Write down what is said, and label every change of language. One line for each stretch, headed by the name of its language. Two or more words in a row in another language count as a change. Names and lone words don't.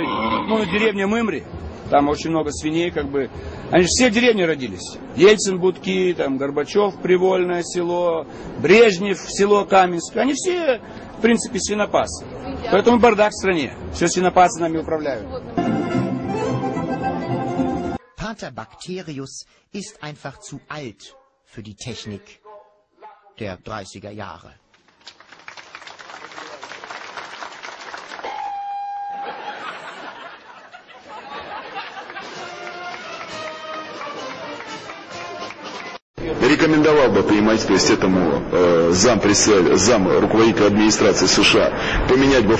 Russian: Ну, деревня Мымри, там очень много свиней, как бы. Они же все в деревне родились. Ельцин, Будки, там, Горбачев, Привольное село, Брежнев, село Каменское. Они все, в принципе, свинопасы. Поэтому бардак в стране. Все свинопасы нами управляют.
German: Pater Bacterius ist einfach zu alt für die Technik der 30er Jahre.
Russian: Рекомендовал бы понимать, то есть этому зам руководителя администрации США поменять бы